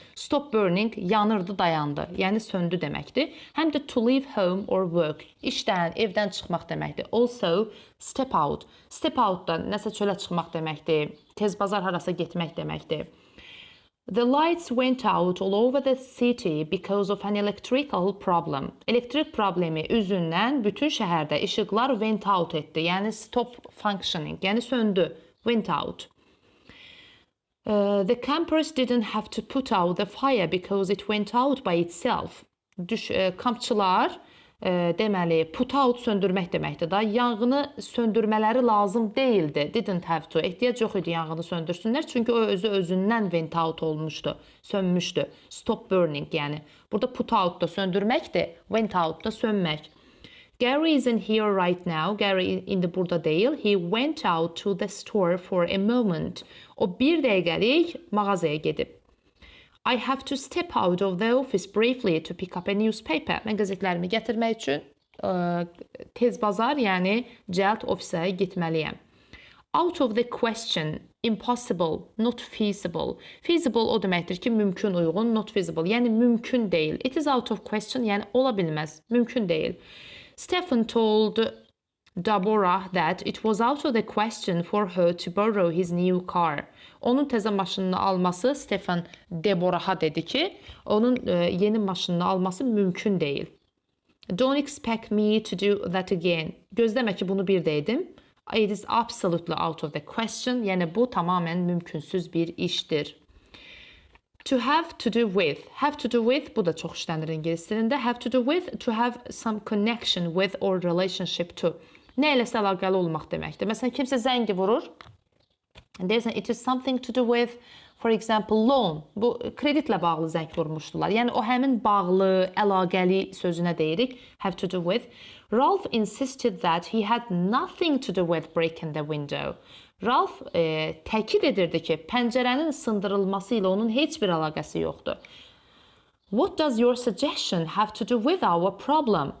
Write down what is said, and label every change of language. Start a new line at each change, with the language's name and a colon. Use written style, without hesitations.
English: Stop burning,
Azerbaijani: yanırdı, dayandı, yəni söndü deməkdir. Həm də
English: to leave home or work,
Azerbaijani: işdən, evdən çıxmaq deməkdir.
English: Also, step out. Step out
Azerbaijani: da nəsə çölə çıxmaq deməkdir, tez bazar harasa getmək deməkdir.
English: The lights went out all over the city because of an electrical problem.
Azerbaijani: Elektrik problemi üzündən bütün şəhərdə işıqlar
English: went out
Azerbaijani: etdi. Yəni
English: stop functioning,
Azerbaijani: yəni söndü,
English: went out. The campers didn't have to put out the fire because it went out by itself.
Azerbaijani: Kampçılar deməli
English: put out
Azerbaijani: söndürmək deməkdir da. Yanğını söndürmələri lazım deyildi.
English: Didn't have to.
Azerbaijani: Ehtiyac yox idi yanğını söndürsünlər. Çünki o özündən
English: went out
Azerbaijani: olmuşdu, sönmüşdü.
English: Stop burning
Azerbaijani: yəni. Burada
English: put out
Azerbaijani: da söndürməkdir,
English: went out
Azerbaijani: da sönmək.
English: Gary isn't here right now.
Azerbaijani: Gary indi burada deyil.
English: He went out to the store for a moment.
Azerbaijani: O bir dəqiqəlik mağazaya gedib.
English: I have to step out of the office briefly to pick up a newspaper.
Azerbaijani: Mən qəzetlərimi gətirmək üçün tez bazar, yəni cəld ofisə getməliyəm.
English: Out of the question, impossible, not feasible.
Azerbaijani: Feasible o deməkdir ki, mümkün, uyğun,
English: not feasible,
Azerbaijani: yəni mümkün deyil.
English: It is out of question,
Azerbaijani: yəni ola bilməz, mümkün deyil.
English: Stephen told Deborah that it was out of the question for her to borrow his new car.
Azerbaijani: Onun təzə maşınını alması, Stephen Deborah'a dedi ki, onun yeni maşınını alması mümkün deyil.
English: Don't expect me to do that again.
Azerbaijani: Gözləmə ki, bunu bir də edim.
English: It is absolutely out of the question.
Azerbaijani: Yəni bu tamamən mümkünsüz bir işdir.
English: To have to do with. Have to do with,
Azerbaijani: bu da çox işlənir ingilis dilində.
English: Have to do with, to have some connection with or relationship to.
Azerbaijani: Nə iləsə əlaqəli olmaq deməkdir. Məsələn, kimsə zəngi vurur. Deyirsən,
English: it is something to do with, for example, loan.
Azerbaijani: Bu, kreditlə bağlı zəng vurmuşdular. Yəni, o həmin bağlı, əlaqəli sözünə deyirik.
English: Have to do with. Ralph insisted that he had nothing to do with breaking the window.
Azerbaijani: Ralph təkid edirdi ki, pəncərənin sındırılması ilə onun heç bir əlaqəsi yoxdur.
English: What does your suggestion have to do with our problem?